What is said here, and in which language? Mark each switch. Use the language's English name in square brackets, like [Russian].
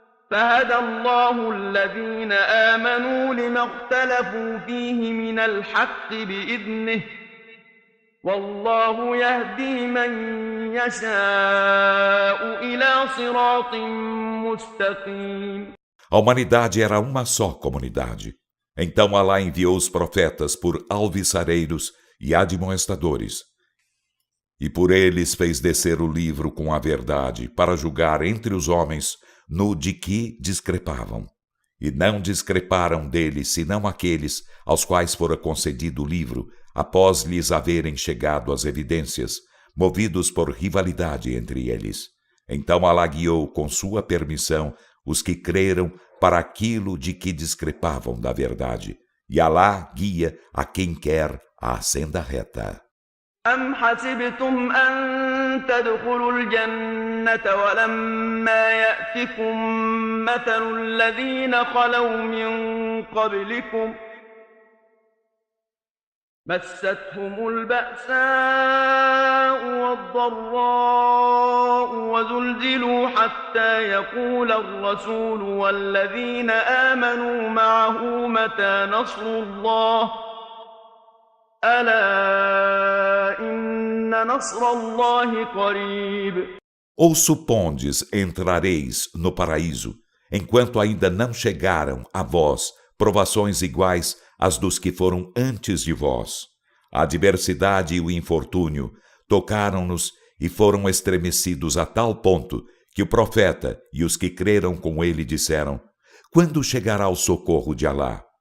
[Arabic] فهدى الله الذين آمنوا لما اختلفوا فيه من الحق بإذنه والله يهدي من يشاء إلى صراط مستقيم. [Portuguese] A humanidade era uma só comunidade. Então Alá enviou os profetas por alvissareiros e admoestadores. E por eles fez descer o livro com a verdade para julgar entre os homens no de que discrepavam. E não discreparam dele senão aqueles aos quais fora concedido o livro após lhes haverem chegado as evidências, movidos por rivalidade entre eles. Então Alá guiou com sua permissão os que creram para aquilo de que discrepavam da verdade. E Alá guia a quem quer à senda reta. [Arabic] أم حسبتم أن تدخلوا الجنة ولما يأتكم مثل الذين خلوا من قبلكم مستهم البأساء والضراء وزلزلوا حتى يقول الرسول والذين آمنوا معه متى نصر الله ألا إن نصر الله قريب. [Portuguese] Ou supondes entrareis no paraíso, enquanto ainda não chegaram a vós provações iguais às dos que foram antes de vós. A adversidade e o infortúnio tocaram-nos e foram estremecidos a tal ponto que o profeta e os que creram com ele disseram: quando chegará o socorro de Alá?